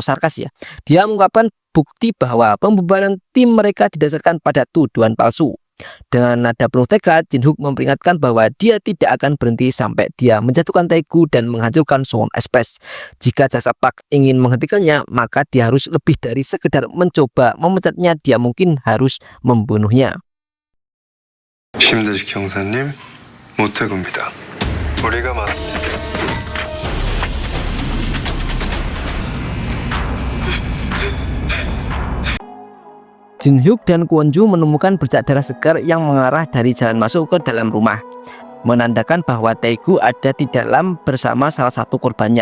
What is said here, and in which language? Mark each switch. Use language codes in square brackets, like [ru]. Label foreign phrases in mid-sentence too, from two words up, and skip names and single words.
[id] Dia mengungkapkan bukti bahwa pembubaran tim mereka didasarkan pada tuduhan palsu. Dengan nada penuh tekad, Jin-hook memperingatkan bahwa dia tidak akan berhenti sampai dia menjatuhkan Taegu dan menghancurkan Suwon Express. Jika jaksa Park ingin menghentikannya, maka dia harus lebih dari sekedar mencoba memecatnya, dia mungkin harus membunuhnya. [ko] 심대식 형사님, 모태구입니다. 우리가 [id] Jin-hook dan Kwon-jo menemukan bercak darah segar yang mengarah dari jalan masuk ke dalam rumah, menandakan bahwa Taegu ada di dalam bersama salah satu korbannya.